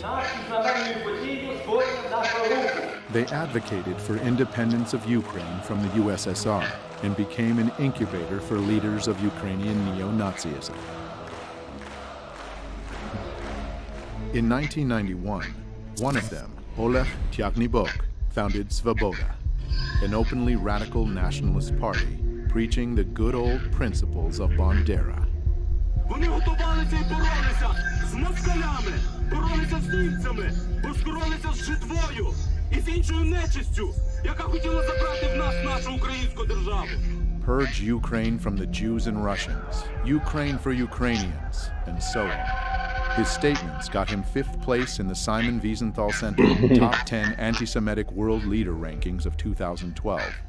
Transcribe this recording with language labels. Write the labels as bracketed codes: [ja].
[en] They advocated for independence of Ukraine from the USSR and became an incubator for leaders of Ukrainian neo-Nazism. In 1991, one of them, Oleg Tyagnybok, founded Svoboda, an openly radical nationalist party, preaching the good old principles of Bandera. [uk] Вони готувалися і боролися з москалями, боролися з німцями, боролися з жидвою і з іншою нечистю, яка хотіла забрати в нас нашу українську державу. [en] Purge Ukraine from the Jews and Russians, Ukraine for Ukrainians, and so on. His statements got him 5th place in the Simon Wiesenthal Center Top 10 Anti-Semitic World Leader Rankings of 2012.